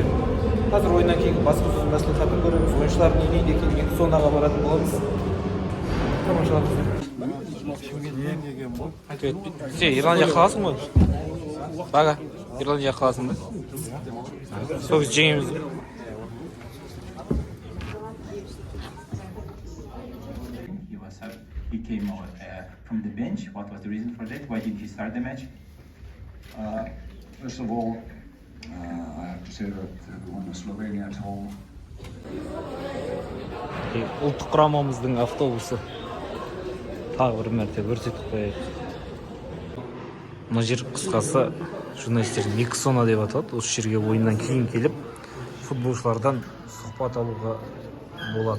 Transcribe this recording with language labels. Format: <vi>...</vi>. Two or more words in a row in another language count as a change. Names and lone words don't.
<kk>Қазір ойыннан кейін баспасөз мәслихатын көреміз, ойыншылар не дейді екенін сонаға баратын боламыз. Тамашалаңыздар. Сен Ирландия қаласың ғой? Бага, Ирландия қаласың ба? Сол біз жеңеміз.</kk> <en>He came out from the bench. What was the reason for that? Why didn't he start the match? First of all, I have to say that we won Slovenia at home.</en> <kk>Ұлттық құрамамыздың автобусы тағы бір мәрте көрсетіп қояйық. Мына жер қысқасы журналистердің миксона деп аталады. Осы жерге ойыннан кейін келіп футболшылардан сұхбат алуға болады.</kk>